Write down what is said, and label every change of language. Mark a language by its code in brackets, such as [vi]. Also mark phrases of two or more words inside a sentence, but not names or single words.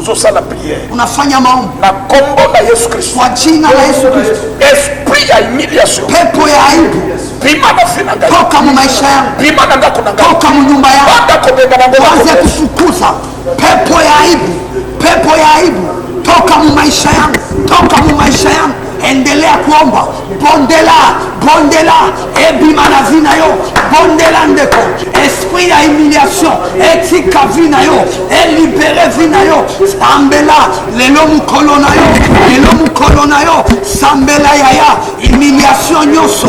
[sw] Unafanya maombi kwa jina la Yesu Kristo. Pepo ya aibu toka mu maisha yangu, toka mu nyumba yangu, waze kufukuza pepo ya aibu, pepo ya aibu toka mu maisha yangu, toka mu maisha yangu. Endelea kuomba. [ln] Bondela ebima na vina yo, bondela ndeko. Esprit ya humiliation etika vina yo, elibere vina yo. Sambela lelo mukolo na yo, sambela yaya humiliation nyoso.